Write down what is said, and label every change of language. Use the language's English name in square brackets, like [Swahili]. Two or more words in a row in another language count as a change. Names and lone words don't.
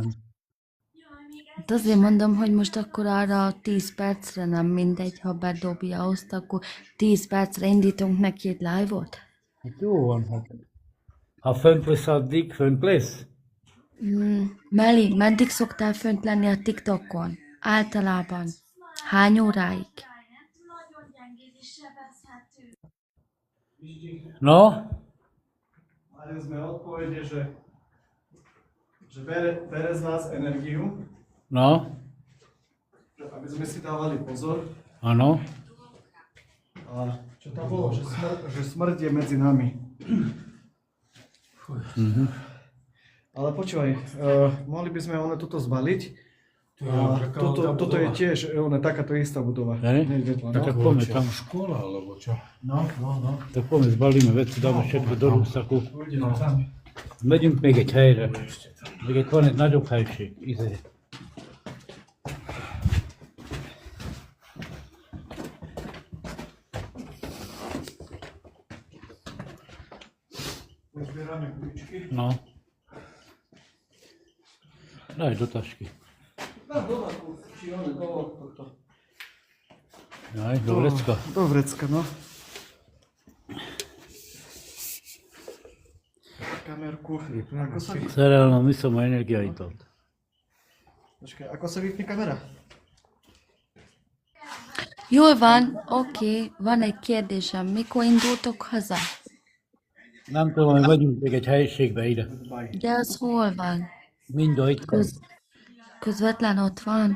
[Hungarian] Hát azért mondom, hogy most akkor arra 10 percre nem mindegy, ha bedobja azt, akkor 10 percre indítunk neki egy live-ot. Hát jó van, hát. Ha fönt lesz addig, fönt lesz. Meli, meddig szoktál fönt lenni a TikTokon? Általában. Hány óráig? [Slovak] No, Mali sme odpovede, že bere z nás energiu, no, že aby sme si dávali pozor. áno. A čo tam bolo? Že smrť je medzi nami. Ale počúvaj, mohli by sme toto zbaliť. A toto je tiež takáto istá budova. Hej? Tak poďme tam. Škola, alebo čo? Tak poďme, zbalíme veci, dáme všetko do rúsaku. No, tam. [Hungarian] Megyünk még egy helyre. Még egy van egy nagyobb helység. [Slovak] Pozbierame kuličky. No. Daj do tašky. Dám do či one do tohto. Daj, do vrecka. Do vrecka, no. Kamerku. Ako sa vypne? [Hungarian] Szerelem viszom a energiáidat. [Slovak] Počkaj, ako sa vypne kamera? [Hungarian] Jól van, oké, van egy kérdésem. Mikor indultok haza? Nem tudom, hogy megyünk még egy helyiségbe ide. De az hol van? Mindjárt itt van. Közvetlen ott van?